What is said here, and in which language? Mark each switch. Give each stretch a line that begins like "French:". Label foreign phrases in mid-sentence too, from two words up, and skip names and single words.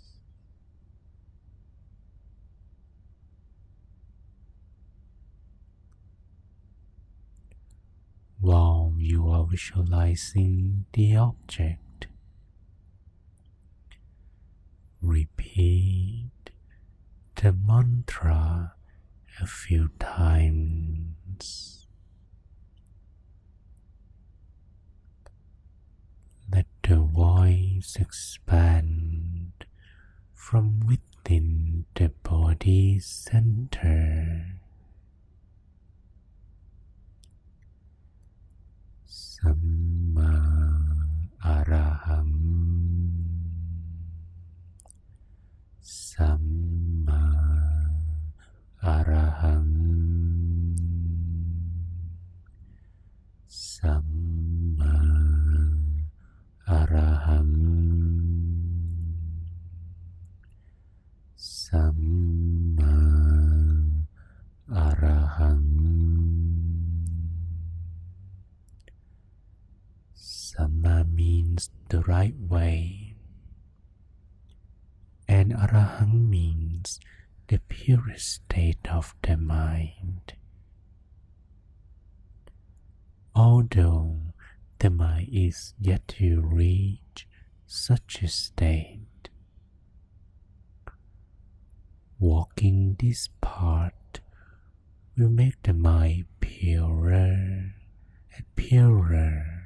English: While you are visualizing the object, repeat the mantra a few times. Let the voice expand from within the body center.
Pali: Samma Araham, Samma Araham, Samma Araham, Samma Araham,
English: Samma means the right way, and Araham means the purest state of the mind. Although the mind is yet to reach such a state, walking this path will make the mind purer and purer.